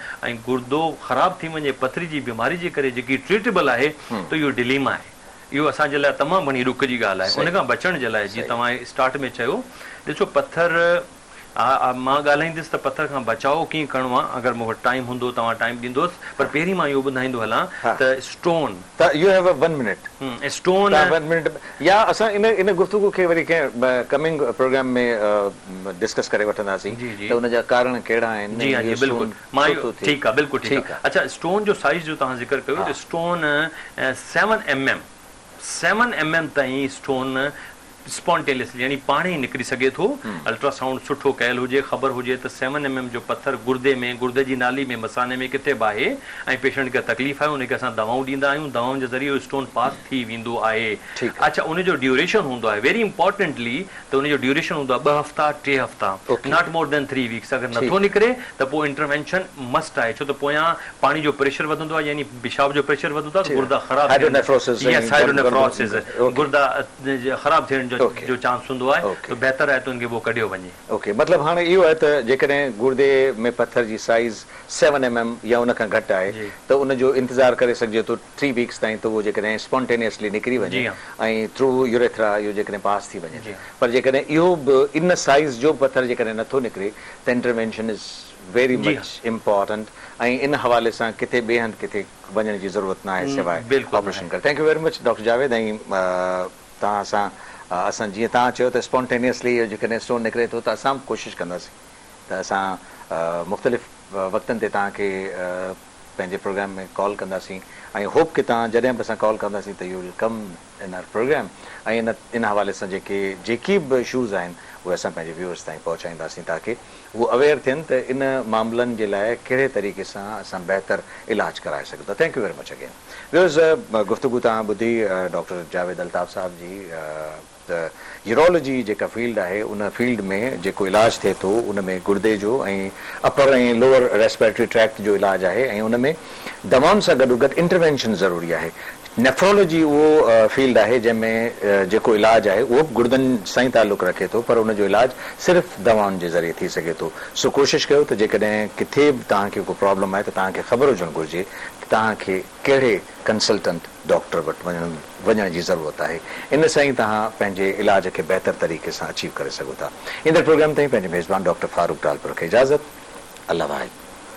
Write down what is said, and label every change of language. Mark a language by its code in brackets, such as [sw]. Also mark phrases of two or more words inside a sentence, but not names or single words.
[sd] ऐं गुर्दो ख़राब थी वञे पथरी जी बीमारी जे करे जेकी ट्रीटेबल आहे, त इहो डिलीमा आहे। इहो असांजे लाइ तमामु घणी ॾुख जी ॻाल्हि आहे। उन खां बचण जे लाइ जीअं तव्हां स्टार्ट में चयो, ॾिसो पत्थर मां ॻाल्हाईंदुसि त पथर खां बचाव कीअं करिणो आहे अगरि मूं वटि टाइम हूंदो तव्हां टाइम ॾींदोसि पर पहिरीं मां इहो ॿुधाईंदो हलां त स्टोन [en] त you have 1 minute [sd] स्टोन 1 मिनट या असां इन गुफ़्तगू खे वरी कंहिं [en] coming program [sd] में डिस्कस करे वठंदासीं त उन जा कारण कहिड़ा आहिनि जी हाँ जी बिल्कुलु मां ठीकु आहे बिल्कुलु ठीकु आहे अच्छा स्टोन जो साइज़ जो तव्हां ज़िक्र कयो त स्टोन 7 mm ताईं [en] stone spontaneously [sd] यानी पाणे ई निकिरी सघे थो अल्ट्रासाउंड सुठो कयल हुजे ख़बर हुजे त 7 mm जो पत्थर गुर्दे में गुर्दे जी नाली में मसाने में किथे बि आहे ऐं पेशेंट खे तकलीफ़ आहे उनखे असां दवाऊं ॾींदा आहियूं दवाउनि जे ज़रिए [en] stone pass [sd] थी वेंदो आहे अच्छा उनजो ड्यूरेशन हूंदो आहे [en] very importantly [sd] त उनजो ड्यूरेशन हूंदो आहे 2 हफ़्ता 3 हफ़्ता [en] not more than 3 weeks [sd] अगरि नथो निकिरे त पोइ [en] intervention must [sd] आहे छो त पोयां पाणी जो प्रेशर वधंदो आहे यानी पेशाब जो प्रेशर वधंदो आहे गुर्दा ख़राब गुर्दा ख़राब थियण जो चांस हूंदो आहे त बहितर आहे त उनखे वो कढियो वञे ओके मतलब हाणे इहो आहे त जेकॾहिं गुर्दे में पत्थर जी साइज़ 7 mm या उन खां घटि आहे त उनजो इंतज़ारु करे सघिजे थो 3 वीक्स ताईं त उहो जेकॾहिं स्पॉन्टेनियसली निकिरी वञे ऐं [en] through urethra [sd] इहो जेकॾहिं पास थी वञे पर जेकॾहिं इहो बि इन साइज़ जो पत्थर जेकॾहिं नथो निकिरे त [en] intervention is very much important [sd] ऐं इन हवाले सां किथे ॿिए हंधि किथे वञण जी ज़रूरत न आहे सवाइ ऑपरेशन करे [en] thank you very much [sd] डॉक्टर जावेद ऐं तव्हां सां असां जीअं तव्हां चयो त स्पॉन्टेनियसली जेकॾहिं स्टोन निकिरे थो त असां बि कोशिशि कंदासीं त असां मुख़्तलिफ़ वक़्तनि ते तव्हांखे पंहिंजे प्रोग्राम में कॉल कंदासीं ऐं होप कि तव्हां जॾहिं बि असां कॉल कंदासीं त [en] you will come in our program [sd] ऐं इन हवाले सां जेकी बि इशूज़ आहिनि उहे असां पंहिंजे व्यूअर्स ताईं पहुचाईंदासीं ताकी उहो अवेयर थियनि त इन मामलनि जे लाइ कहिड़े तरीक़े सां असां बहितर इलाज कराए सघूं था [en] thank you very much again [sd] व्यूअर्स गुफ़्तगू तव्हां ॿुधी डॉक्टर जावेद अल्ताफ़ साहब जी त यूरोलॉजी जेका फील्ड आहे उन फील्ड में जेको इलाज थिए थो उन में गुर्दे जो ऐं अपर ऐं [en] lower respiratory [sd] ट्रैक्ट जो इलाज आहे ऐं उन में दवाउनि सां गॾोगॾु इंटरवेंशन ज़रूरी आहे नेफ्रोलॉजी उहो फील्ड आहे जंहिंमें जेको इलाज आहे उहो गुर्दनि सां ई ताल्लुक़ु रखे थो पर उनजो इलाज सिर्फ़ु दवाउनि जे ज़रिए थी सघे थो सो कोशिशि कयो त जेकॾहिं किथे बि तव्हांखे को प्रॉब्लम आहे त तव्हांखे ख़बर हुजणु घुरिजे त तव्हांखे कहिड़े [en] consultant doctor [sd] वटि वञण जी ज़रूरत आहे इन सां ई तव्हां पंहिंजे इलाज खे बहितर तरीक़े सां अचीव करे सघो था इन प्रोग्राम ताईं पंहिंजे मेज़बान डॉक्टर फारूक टालपुर खे इजाज़त अल्लाह वाहिद